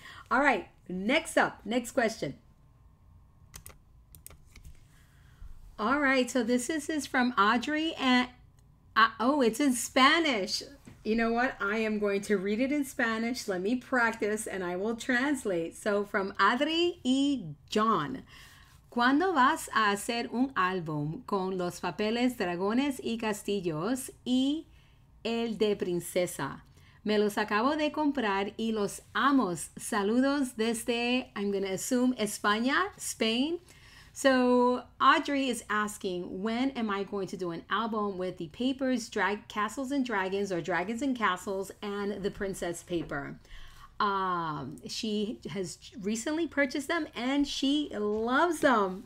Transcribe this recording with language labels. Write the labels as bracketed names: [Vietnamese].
[English] All right, next question. All right, so this is from Audrey, and it's in Spanish. You know what? I am going to read it in Spanish. Let me practice and I will translate. So from Adri y John. [Spanish] ¿Cuándo vas a hacer un álbum con los papeles dragones y castillos y el de princesa? Me los acabo de comprar y los amo. Saludos desde, [English] I'm going to assume, España, Spain. So Audrey is asking, when am I going to do an album with the papers, Castles and Dragons, or Dragons and Castles, and the Princess paper? She has recently purchased them and she loves them.